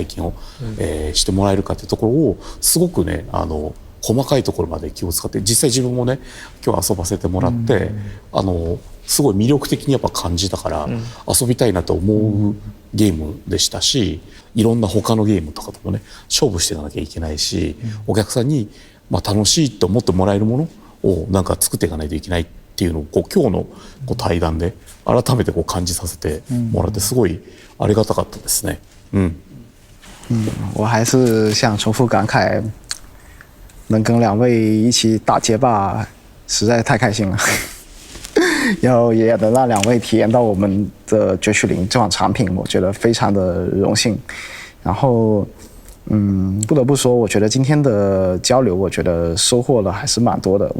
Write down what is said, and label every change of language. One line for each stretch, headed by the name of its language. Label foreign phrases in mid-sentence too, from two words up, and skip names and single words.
Japanese: 験を、してもらえるかっていうところをすごくね細かいところまで気を使って、実際自分もね今日遊ばせてもらって、すごい魅力的にやっぱ感じたから、遊びたいなと思うゲームでしたし、いろんな他のゲームとかともね勝負していかなきゃいけないし、お客さんに楽しいと思ってもらえるものをなんか作っていかないといけないっていうのを今日の対談で改めて感じさせてもらってすごいありがたかったですね。
Chinese: 我还是想重复感慨，能跟两位一起打街霸实在太开心了。然后也能让两位体验到我们的绝区零这款产品，我觉得非常的荣幸。然后不得不说，我觉得今天的交流，我觉得收获了还是蛮多的。